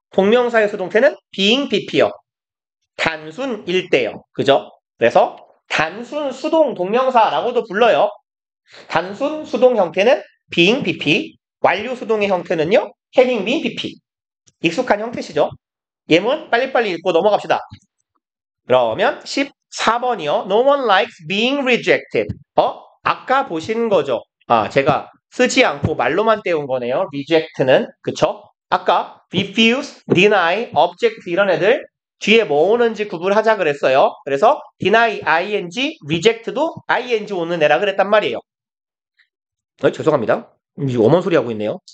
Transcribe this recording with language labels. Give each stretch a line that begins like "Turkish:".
Korean: 동명사의 수동태는 being, pp요. 단순일 때요. 그죠? 그래서 단순 수동 동명사라고도 불러요. 단순 수동 형태는 being, pp. 완료 수동의 형태는요. having been, pp. 익숙한 형태시죠? 예문 빨리빨리 읽고 넘어갑시다. 그러면 14번이요.
English: No one likes being rejected.
Korean: 아까 보신 거죠. 제가 쓰지 않고 말로만 떼운 거네요. reject는. 그쵸? 아까 refuse, deny, object 이런 애들 뒤에 뭐 오는지 구분하자 그랬어요. 그래서 deny, ing, reject도 ing 오는 애라 그랬단 말이에요. 죄송합니다. 어머니 소리 하고 있네요.